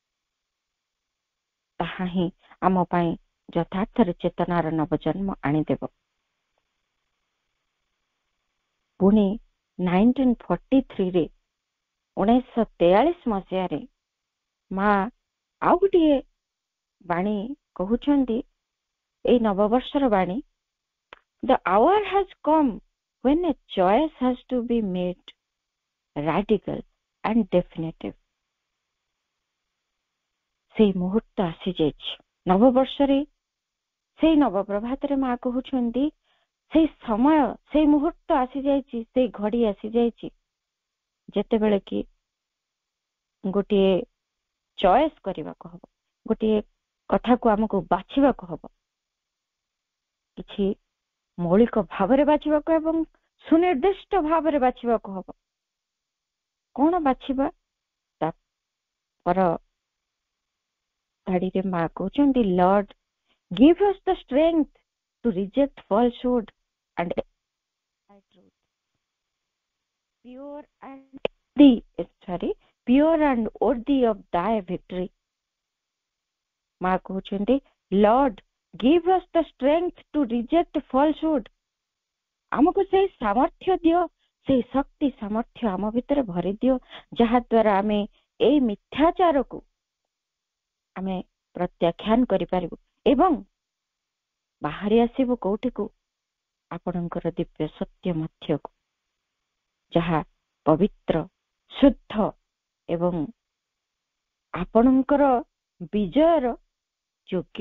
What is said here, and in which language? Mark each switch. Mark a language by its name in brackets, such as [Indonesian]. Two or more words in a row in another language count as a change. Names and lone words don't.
[Odia] ତାହା ହିଁ ଆମ ପାଇଁ ଯଥାର୍ଥରେ ଚେତନାର ନବଜନ୍ମ ଆଣିଦେବ। ପୁଣି 1943ରେ 1943 ମସିହାରେ ମା ଆଉ ଗୋଟିଏ ବାଣୀ କହୁଛନ୍ତି, ଏଇ ନବବର୍ଷର ବାଣୀ, [English] The hour has come when a choice has to be made, radical and definitive. [Odia] ସେଇ ମୁହୂର୍ତ୍ତ ଆସିଯାଇଛି ନବବର୍ଷରେ, ସେଇ ନବପ୍ରଭାତରେ ମା କହୁଛନ୍ତି ସେଇ ସମୟ, ସେଇ ମୁହୂର୍ତ୍ତ ଆସିଯାଇଛି, ସେଇ ଘଡ଼ି ଆସିଯାଇଛି ଯେତେବେଳେ କି ଗୋଟିଏ ଚଏସ୍ କରିବାକୁ ହବ, ଗୋଟିଏ କଥାକୁ ଆମକୁ ବାଛିବାକୁ ହବ, କିଛି ମୌଳିକ ଭାବରେ ବାଛିବାକୁ ଏବଂ ସୁନିର୍ଦ୍ଦିଷ୍ଟ ଭାବରେ ବାଛିବାକୁ ହବ। କଣ ବାଛିବା? ତାର ଧାଡିରେ ମା କହୁଛନ୍ତି, [English] Lord, give us the strength to reject falsehood and truth. Pure and worthy of thy victory. [Odia] ମା କହୁଛନ୍ତି, [English] Lord, give us the strength to reject falsehood. [Odia] ଆମକୁ ସେଇ ସାମର୍ଥ୍ୟ ଦିଅ, ସେଇ ଶକ୍ତି ସାମର୍ଥ୍ୟ ଆମ ଭିତରେ ଭରି ଦିଅ, ଯାହା ଦ୍ୱାରା ଆମେ ଏଇ ମିଥ୍ୟାଚାରକୁ ଆମେ ପ୍ରତ୍ୟାଖ୍ୟାନ କରିପାରିବୁ ଏବଂ ବାହାରି ଆସିବୁ କୋଉଠିକୁ? ଆପଣଙ୍କର ଦିବ୍ୟ ସତ୍ୟ ମଧ୍ୟକୁ, ଯାହା ପବିତ୍ର, ଶୁଦ୍ଧ ଏବଂ ଆପଣଙ୍କର ବିଜୟର ଯୋଗ୍ୟ।